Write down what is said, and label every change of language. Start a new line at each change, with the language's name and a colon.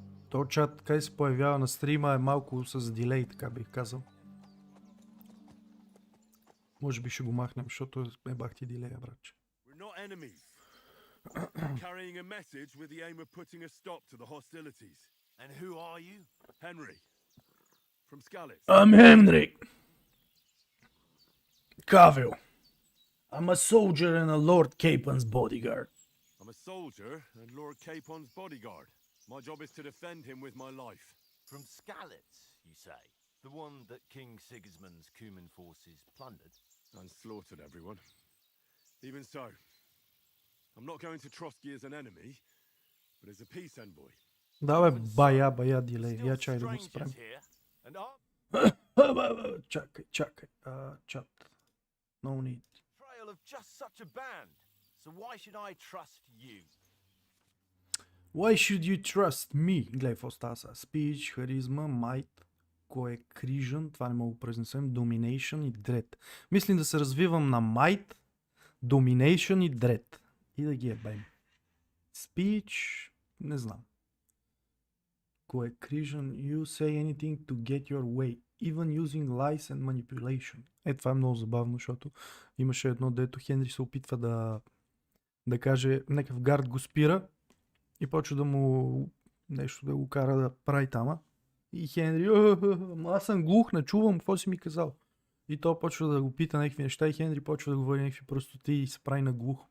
Bulgarian: То чат, къде се появява на стрима е малко с дилей, така бих казал. Може би ще го махнем, защото е бахти дилея, братче.
English: We're not enemies. We're carrying a message with the aim of putting a stop to the hostilities. And who are you? Henry, from Skalitz. I'm Henry Cavill. I'm a soldier and a Lord Capon's bodyguard. I'm a soldier and Lord Capon's bodyguard. My job is to defend him with my life. From Skalitz, you say? The one that King Sigismund's Cuman forces plundered? And slaughtered everyone. Even so, I'm not going to Trotsky as an enemy, but as a peace envoy.
Bulgarian: Да бе, бая дилей. Я чай да го спрем.
English: Here, and
Bulgarian: Чакай. Чат.
English: No need. trail of just such a band. So why should I trust you? Why should you trust me?
Bulgarian: Гледай, какво става сега. Speech, харизма, might, cohesion, това не мога да произнесем, domination и dread. Мислим да се развивам на might, domination и dread. И да ги ебем. Speech, не знам.
English: Cohesion, you say anything to get your way, even using lies and manipulation.
Bulgarian: Това е много забавно, защото имаше едно, дето Хенри се опитва да каже, някакъв гард го спира и почва да му нещо да го кара да прави тама. И Хенри, аз съм глух, не чувам, какво си ми казал. И то почва да го пита някакви неща и Хенри почва да говори някакви простоти и се прави на глух.